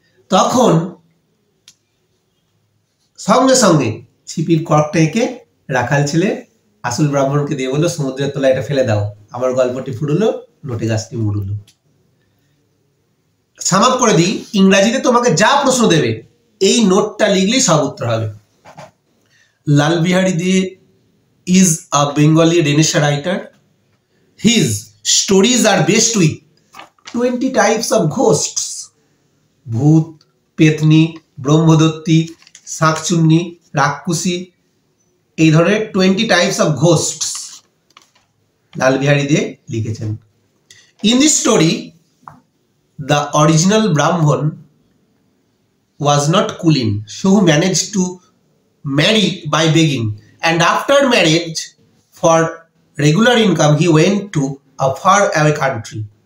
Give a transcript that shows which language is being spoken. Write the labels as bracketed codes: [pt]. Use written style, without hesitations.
[bn] তখন সঙ্গে সঙ্গে ছিপির কর্কটা এঁকে রাখাল ছেলে আসল ব্রাহ্মণকে দিয়ে বললো সমুদ্রের তলায় এটা ফেলে দাও, আমার গল্পটি ফুরুলো, নোটে গাছটি মুড়ুলো। সাম আপ করে দিই, ইংরাজিতে তোমাকে যা প্রশ্ন দেবে এই নোটটা লিখলেই সব উত্তর হবে। [en] Lal Bihari Dey is a Bengali Renaissance writer. His stories are based with 20 types of ghosts. [bn] ভূত, পেতনি, ব্রহ্মদত্তী, শাঁকচুন্নি, রাক্ষসী, এই ধরনের 20 [en] types of ghosts [bn] লাল বিহারী দে লিখেছেন। [en] In this story the original Brahman was not Kulin, so who managed to marry by begging, and after marriage, for regular income, he went to a far away country.